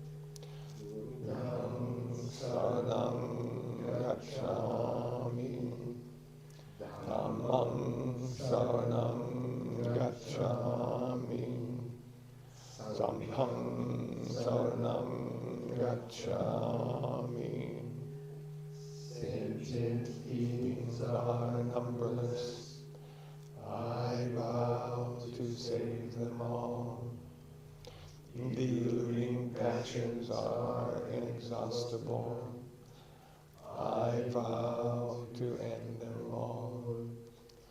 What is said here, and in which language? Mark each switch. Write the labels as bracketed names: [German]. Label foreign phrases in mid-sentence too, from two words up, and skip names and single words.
[Pali] Saranam gacchami, dhammam saranam gacchami, sangham saranam gacchami. [English] Sentient beings are numberless. I vow to save them all. The eluding passions are inexhaustible. I vow to end them all.